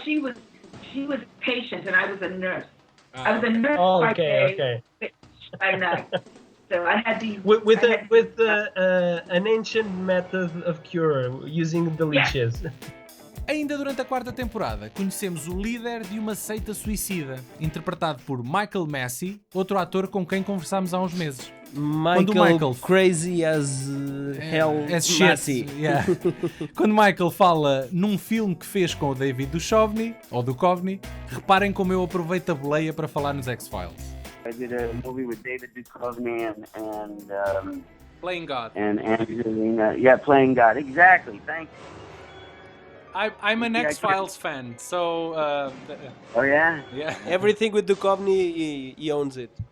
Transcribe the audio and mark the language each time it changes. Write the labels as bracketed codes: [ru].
[en] She was a patient, and I was a nurse. I was a nurse by day. Okay. By night. So I had to with an ancient method of cure using the leeches. [pt] Ainda durante a 4ª temporada, conhecemos o líder de uma seita suicida, interpretado por Massee, outro ator com quem conversámos há uns meses. [en] Michael crazy as hell Massee. Yeah. [pt] Quando Michael fala num filme que fez com o David Duchovny, reparem como eu aproveito a boleia para falar nos X-Files. [en] I did a movie with David Duchovny and Playing God. And Angelina, Playing God. Exactly. Thank you. I'm an X-Files fan, so... Oh, yeah? Yeah. Everything with Duchovny, he owns it.